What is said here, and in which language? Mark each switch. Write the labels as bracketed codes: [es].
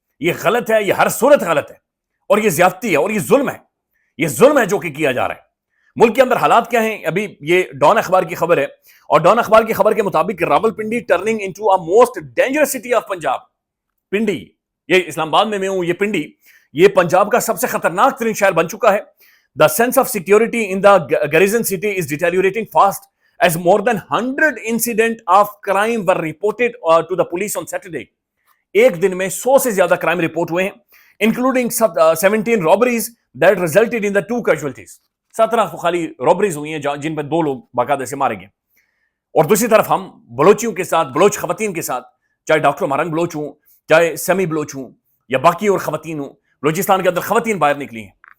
[ur] ये गलत है, ये हर सूरत गलत है, और ये ज्यादती है, और ये जुल्म है। ये जुल्म है जो कि किया जा रहा है। ملک کے اندر حالات کیا ہیں؟ ابھی یہ ڈان اخبار کی خبر ہے، اور ڈان اخبار کی خبر کے مطابق Rawalpindi [en] Turning into a most dangerous city of Punjab. [ur] Pindi, یہ اسلام آباد میں ہوں، یہ پنڈی، یہ پنجاب کا سب سے خطرناک ترین شہر بن چکا ہے. [en] The sense of security in the garrison city is deteriorating fast as more than 100 incidents of crime were reported to the police on Saturday. [ur] ایک دن میں 100 سے زیادہ کرائم رپورٹ ہوئے ہیں [en] including 17 robberies that resulted in the 2 casualties. [ur] 17 خالی robberies ہوئی ہیں جن پر 2 لوگ باقاعدہ سے مارے گئے. اور دوسری طرف ہم بلوچیوں کے ساتھ، بلوچ خواتین کے ساتھ، چاہے ڈاکٹر مارنگ بلوچ ہوں، چاہے سیمی بلوچ ہوں، یا باقی اور خواتین ہوں، بلوچستان کے اندر خواتین باہر نکلی ہیں.